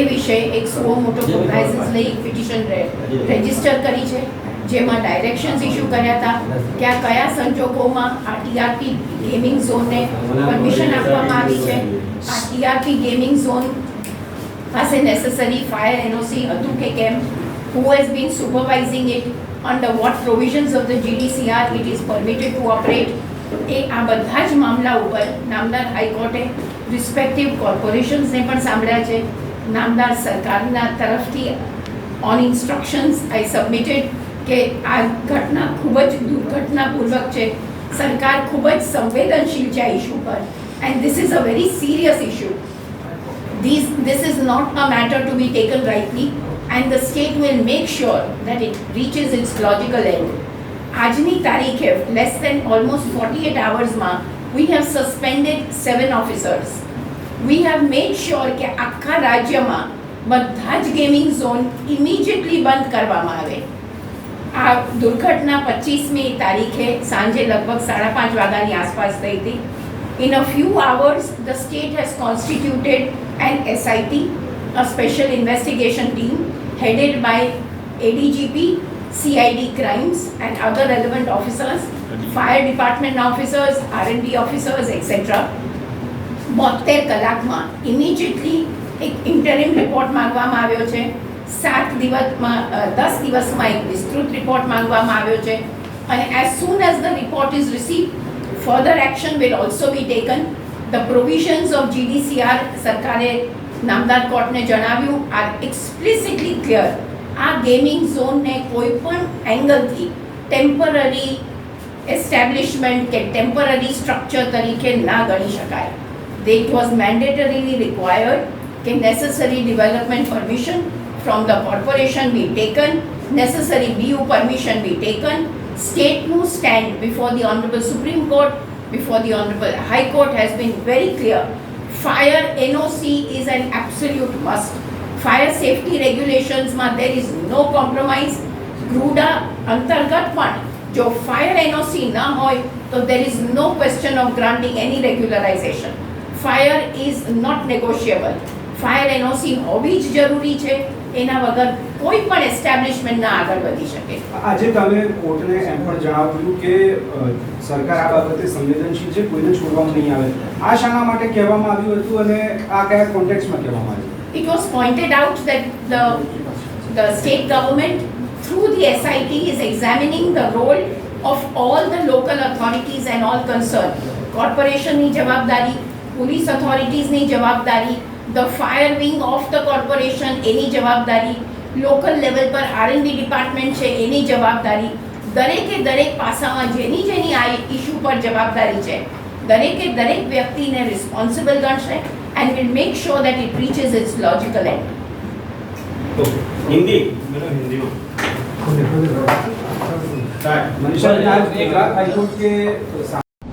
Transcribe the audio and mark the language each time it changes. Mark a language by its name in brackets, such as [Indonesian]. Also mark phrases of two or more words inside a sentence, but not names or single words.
[Gujarati] વિશે એક સો મોટો કોગ્નાઇઝન્સ લઈ [English] petition register [Gujarati] કરી છે, જેમાં [English] directions issue [Gujarati] કર્યા હતા કે આ કયા સંજોગોમાં આ ટીઆરપી ગેમિંગ ઝોનને પરમિશન આપવામાં આવી છે, આ [English] TRP gaming zone [Gujarati] પાસે [English] necessary fire NOC [Gujarati] હતું કે કેમ, [English] who has been supervising it, under what provisions of the GDCR it is permitted to operate. [Gujarati] એ આ બધા જ મામલા ઉપર નામદાર હાઈકોર્ટે [English] respective corporations [Gujarati] પણ સાંભળ્યા છે. નામદાર સરકારના તરફથી [English] on instructions I submitted [Gujarati] કે આ ઘટના ખૂબ જ દુર્ઘટનાપૂર્વક છે, સરકાર ખૂબ જ સંવેદનશીલ છે આ ઇસ્યુ પર, [English] and this is a very serious issue. This is not a matter to be taken lightly, and the state will make sure that it reaches its logical end. [Gujarati] આજની તારીખે [English] less than almost 48 hours માં we have suspended 7 officers. We have made sure [Gujarati] કે આખા રાજ્યમાં બધા જ [English] gaming zone immediately [Gujarati] બંધ કરવામાં આવે. આ દુર્ઘટના 25મી તારીખે સાંજે લગભગ 5:30 વાગ્યાની આસપાસ થઈ હતી. [English] In a few hours, the state has constituted an SIT, a special investigation team headed by ADGP, CID crimes and other relevant officers, fire department officers, R&D officers, etc. [Gujarati] 72 કલાકમાં ઇમિડિયેટલી એક [English] interim report [Gujarati] માંગવામાં આવ્યો છે. 10 દિવસમાં એક વિસ્તૃત રિપોર્ટ માંગવામાં આવ્યો છે અને [English] as soon as the report is received, further action will also be taken. The provisions of GDCR [Gujarati] સરકારે નામદાર કોર્ટને જણાવ્યું [English] are explicitly clear. [Gujarati] આ ગેમિંગ ઝોનને કોઈ પણ એંગલથી [English] temporary establishment [Gujarati] કે [English] temporary structure [Gujarati] તરીકે ના ગણી શકાય. [English] It was mandatorily required કે necessary development permission from the corporation be taken, necessary BU permission be taken. State's stand before the Honorable Supreme Court, before the Honorable High Court has been very clear. Fire NOC is an absolute must. Fire safety regulations માં there is no compromise. GRUDA [Gujarati] અંતર્ગત પણ જો [English] fire NOC [Gujarati] ના હોય તો [English] there is no question of granting any regularization. Fire is not negotiable. Fire NOC [Gujarati] હોવી જ જરૂરી છે. એના વગર કોઈ પણ એસ્ટાબ્લિશમેન્ટ ના આગળ વધી શકે. આજે તમે કોર્ટને એમ પણ જણાવ્યું કે સરકાર આ બાબતે સંવેદનશીલ છે, કોઈને છોડવામાં નહીં આવે. આ શાના માટે કહેવામાં આવ્યું હતું અને આ કયા કોન્ટેક્સ્ટમાં કહેવામાં આવ્યું? [English] It was pointed out that the state government through the SIT is examining the role of all the local authorities and all concerned. [Gujarati] Corporation ની જવાબદારી, [English] police authorities [Gujarati] ની જવાબદારી, [English] the fire wing of the corporation [Gujarati] એની જવાબદારી, [English] local level [Gujarati] પર [English] R&D department [Gujarati] છે એની જવાબદારી, દરેક પાસામાં જેની આ ઇશ્યુ પર જવાબદારી છે દરેક વ્યક્તિને રિસ્પોન્સિબલ ગણશે [English] and will make sure that it reaches its logical end. [Hindi] हिंदी मनीषा, आज गुजरात हाईकोर्ट के